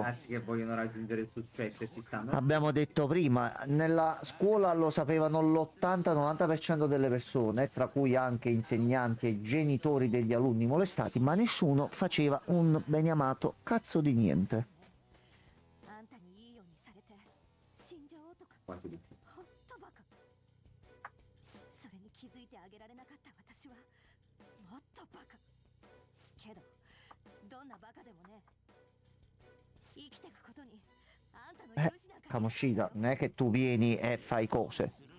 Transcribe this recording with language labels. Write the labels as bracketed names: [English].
[Italian] ragazzi che vogliono raggiungere il successo e si stanno. Abbiamo detto prima, nella scuola lo sapevano l'80-90% delle persone, tra cui anche insegnanti e genitori degli alunni molestati, ma nessuno faceva un beniamato cazzo di niente. [Japanese] あんたにいいようにされて死んじゃおうとか [Italian] Quasi tutti. [Japanese] ほんとバカ。それに気づいてあげられなかった私はもっとバカ。けどどんなバカでもね、生きてくことにあんたの許しなんか [Italian] Kamoshida, non è che tu vieni e fai cose.